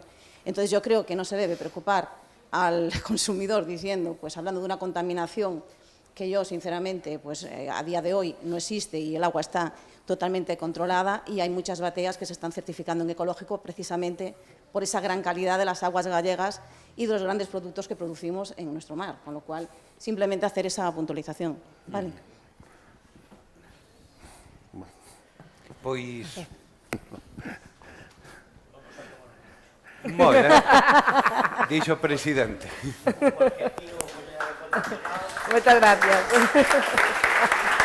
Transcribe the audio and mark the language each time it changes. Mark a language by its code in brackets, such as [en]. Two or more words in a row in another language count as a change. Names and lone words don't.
[es] Entonces yo creo que no se debe preocupar al consumidor diciendo, pues hablando de una contaminación que yo sinceramente pues a día de hoy no existe y el agua está totalmente controlada y hay muchas bateas que se están certificando en ecológico precisamente por esa gran calidad de las aguas gallegas y de los grandes productos que producimos en nuestro mar, con lo cual simplemente hacer esa puntualización. Vale. [gl] Pois... Moi ben, dixo o presidente. Moitas gracias.